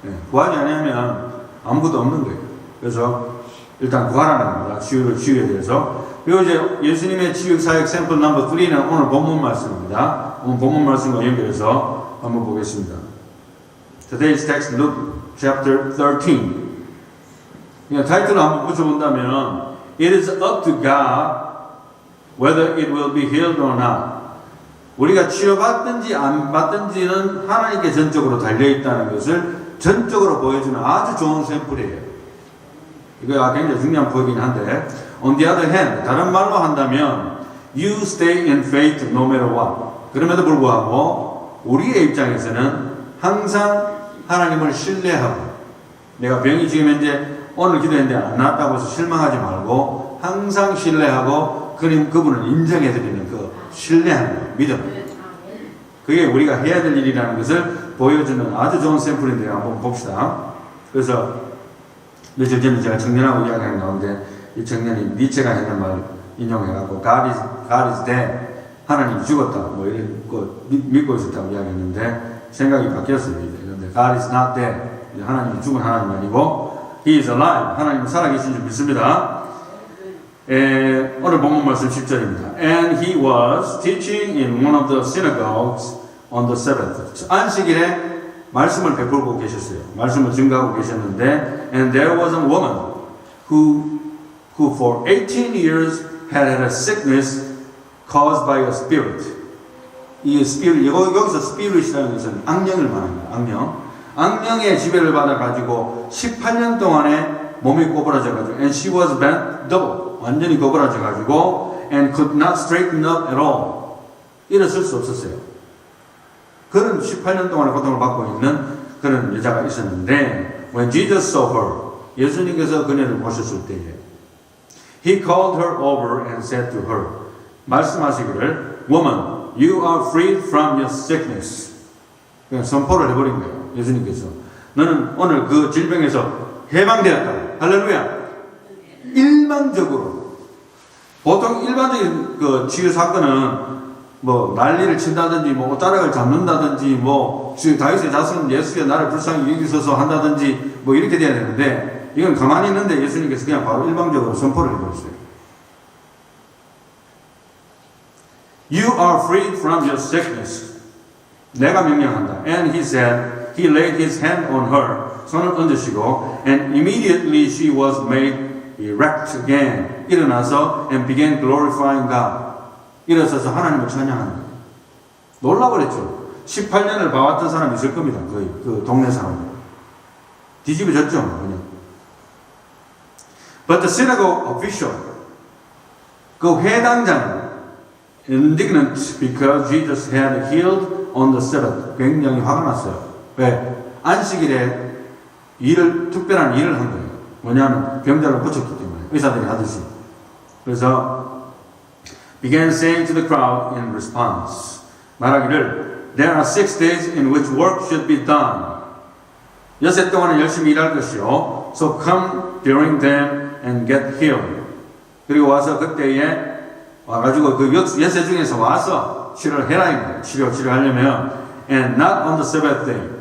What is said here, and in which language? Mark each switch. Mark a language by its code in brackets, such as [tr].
[ko] 구하지 아니하면 아무것도 없는 거예요. 그래서 일단 구하라는 겁니다. 치유에 대해서. 그리고 이제 예수님의 치유 사역 샘플 넘버 3는 오늘 본문 말씀입니다. 오늘 본문 말씀과 연결해서 한번 보겠습니다. [en] Today's text, Luke chapter 13. [ko] 그냥 타이틀을 한번 붙여본다면 [en] It is up to God whether it will be healed or not. [ko] 우리가 치료받든지 안 받든지는 하나님께 전적으로 달려있다는 것을 전적으로 보여주는 아주 좋은 샘플이에요. 이거 굉장히 중요한 포인트긴 한데 [en] on the other hand, [ko] 다른 말로 한다면 [en] you stay in faith no matter what. [ko] 그럼에도 불구하고 우리의 입장에서는 항상 하나님을 신뢰하고 내가 병이 지금 현재 오늘 기도했는데 안 나았다고 해서 실망하지 말고 항상 신뢰하고 그분을 인정해드리는 그 신뢰하는 거, 믿음. 그게 우리가 해야 될 일이라는 것을 보여주는 아주 좋은 샘플인데요. 한번 봅시다. 그래서 며칠 전에 제가 청년하고 이야기하는 가운데 이 청년이 니체가 했는 말 인용해갖고 [en] God is dead. [ko] 하나님이 죽었다. 뭐 이런 거 믿고 있었다고 이야기했는데 생각이 바뀌었습니다. [en] 그런데 God is not dead. [ko] 하나님이 죽은 하나님 아니고 [en] He is alive. [ko] 하나님은 살아계신 줄 믿습니다. 오늘 본문 말씀 10절입니다. [en] And he was teaching in one of the synagogues on the Sabbath. [ko] 안식일에 말씀을 베풀고 계셨어요. 말씀을 증거하고 계셨는데 [en] And there was a woman who for 18 years had a sickness caused by a spirit. [ko] 이 spirit, 여기서 spirit이라는 것은 악령을 말합니다. 악령의 지배를 받아가지고 18년 동안에 몸이 꼬부라져가지고 [en] And she was bent double. [ko] 완전히 꼬부라져가지고 [en] And could not straighten up at all. [ko] 일어설 수 없었어요. 그런 18년 동안의 고통을 받고 있는 그런 여자가 있었는데 [en] When Jesus saw her, [ko] 예수님께서 그녀를 보셨을 때에 [en] He called her over and said to her, [ko] 말씀하시기를 [en] Woman, you are freed from your sickness. [ko] 그냥 선포를 해버린 거예요. 예수님께서 너는 오늘 그 질병에서 해방되었다. 할렐루야. 일방적으로 보통 일반적인 그 치유 사건은 뭐 난리를 친다든지 뭐 옷자락을 잡는다든지 뭐 다윗의 자손 예수여 나를 불쌍히 여기소서 한다든지 뭐 이렇게 돼야 되는데 이건 가만히 있는데 예수님께서 그냥 바로 일방적으로 선포를 해버렸어요. [en] You are freed from your sickness. [ko] 내가 명령한다. [en] And he said, he laid his hand on her. [ko] 손을 얹으시고, [en] and immediately she was made erect again. [ko] 일어나서 [en] and began glorifying God. [ko] 일어서서 하나님을 찬양하는 거예요. 놀라버렸죠. 18년을 봐왔던 사람이 있을 겁니다. 거의 그 동네 사람들. 뒤집어졌죠. 그냥. [en] But the synagogue official, [ko] 그 회당장은 [en] indignant because Jesus had healed on the Sabbath. [ko] 굉장히 화가 났어요. 왜? 안식일에 특별한 일을 한 거예요. 뭐냐면 병자를 고쳤기 때문에 의사들이 하듯이. 그래서 [en] began saying to the crowd in response. [ko] 말하기를 [en] There are 6 days in which work should be done. [ko] 6일 동안은 열심히 일할 것이요. [en] So come during them and get healed. [ko] 그리고 와서 그때에 와가지고 그 6일 중에서 와서 치료를 해라 입니다. 치료하려면 [en] and not on the Sabbath day.